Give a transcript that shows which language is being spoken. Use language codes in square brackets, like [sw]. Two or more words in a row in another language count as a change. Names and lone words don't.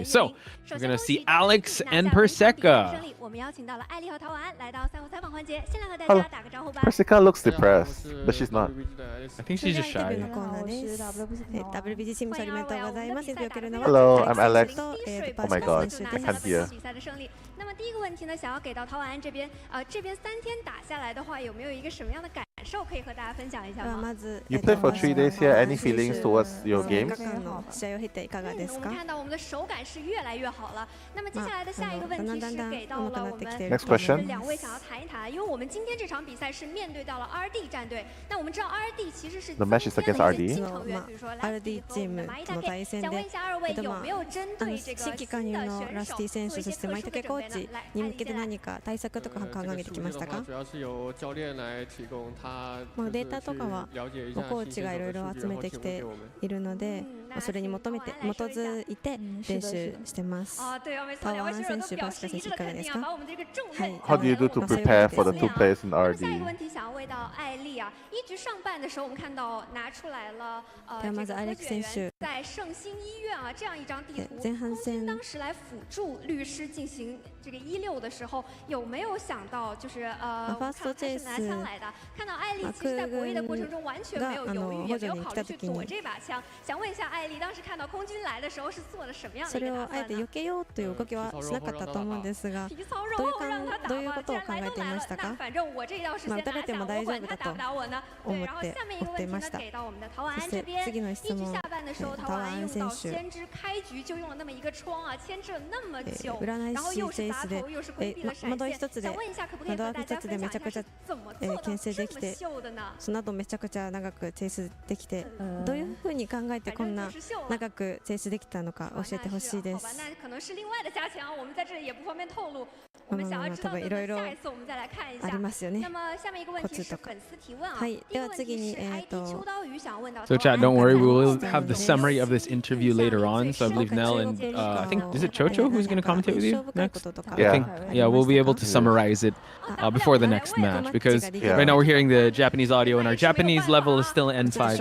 [en] So we're gonna see Alex and Perseca. Hello. Persica looks depressed, but she's not. I think she's just shy. Hello, I'm Alex. Oh my god, I can't hear. [zh] 那么第一个问题呢，想要给到陶安这边，这边3天打下来的话，有没有一个什么样的感受可以和大家分享一下吗？ [en] You played for 3 days here. Any feelings towards your games? [zh] 我们看到我们的手感是越来越好了。那么接下来的下一个问题是给到了我们 [en] Next question. [zh] 两位想要谈一谈，因为我们今天这场比赛是面对到了 RD 战队。那我们知道 RD 其实是 [en] The match is against RD. [zh] 成员，比如说 [ja] RD チームの対戦で、新規加入のラスティ選手そしてマイタケコーチに向けて何か対策とか考えてきましたか？データとかはコーチがいろいろ集めてきているので、それに基づいて練習してます。タワン選手、バスカ選手いかがですか？はい。 [en] How do you do to prepare for the 2 players in [zh] 下一 [en] RD? [zh] 个问题想要问到艾丽啊，一局上半的时候我们看到拿出来了 [ja] ではまずアレック選手。 [zh] 在圣心医院啊这样一张地图， [ja] 前半戦 [zh] 当时来辅助律师进行这个16的时候，有没有想到就是我们看到他是拿枪来的，看到艾丽其实在博弈的过程中完全没有犹豫，也没有考虑去躲这把枪。想问一下艾丽，当时看到空军来的时候是做了什么样的一个打算呢？ [ja] それをあえて避けようという動きはしなかったと思うんですが、どういうことを考えていましたか？打たれても大丈夫だと思って追っていました。そして次の質問、タワン選手。占い師チェイスで窓一つでめちゃくちゃ牽制できて、その後めちゃくちゃ長くチェイスできて、どういうふうに考えてこんな長くチェイスできたのか教えてほしいです。多分いろいろありますよね。コツとか。はい。では次に [en] So chat, don't worry, we will have the summary of this interview later on. So I believe Nell and I think is it Chocho who's going to commentate with you next? Yeah. I think we'll be able to summarize it before the next match because right now we're hearing the Japanese audio and our Japanese level is still N5.